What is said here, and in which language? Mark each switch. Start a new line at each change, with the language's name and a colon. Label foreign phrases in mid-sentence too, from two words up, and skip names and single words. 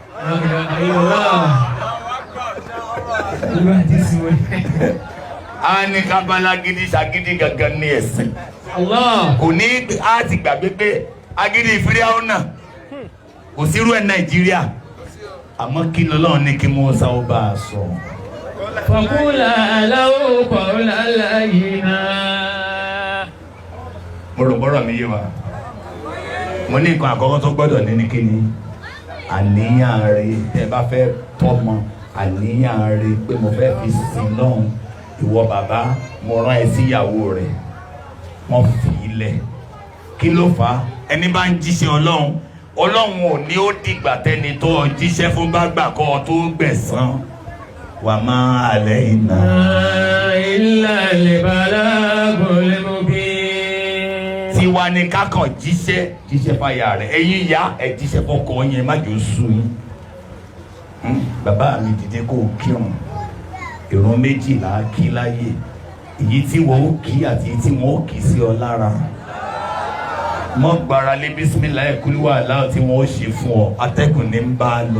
Yoruba: a ní kábàlágídí ṣàgídí gangan ní ẹ̀sìn. kò ní a ti gbàgbé pé agídí Fíráúnà náà kò sírú ẹ̀ Nàìjíríà àmọ́ kí lọ́lọ́run ní kí Mùsá ó bá a sọ.
Arabic: فقولا له قولا لينا.
Yoruba: mo rò bọ́rọ̀ mi yé wa mo ní nǹkan àkọ́kọ́ tó gbọ́dọ̀ ní kíni àníyàn rẹ tẹ́ bá fẹ́ tọ́mọ àníyàn rẹ pé mo fẹ́ fi sin lọ́hùn ìwọ bàbá mo rán ẹ síyàwó rẹ wọ́n fi ilẹ̀ kí ló fà á ẹni bá ń jíṣẹ́ Ọlọ́run ò ní ó dìgbà tẹ́ni tó jíṣẹ́ fún bá gbà kọ́ ọ tó gbẹ̀san.
Arabic: وما علينا إلا البلاغ المبين.
Yoruba: tiwa ni ká kàn jíṣẹ́ fáyà rẹ̀ ẹ̀yin ìyá ẹ̀ jíṣẹ́ fọ́kọ yẹn má jò sú yín. bàbá mi dìde kó o kírun ìrun méjìlá kí láyé èyí tí wọ́n ó kí àti èyí tí wọ́n ó kí sí ọ lára. mọ́ gbára lé bísímìlá ẹ̀kúlúwà aláwọ̀ tí wọ́n ó ṣe fún ọ atẹ́gùn ní ń bá a lọ.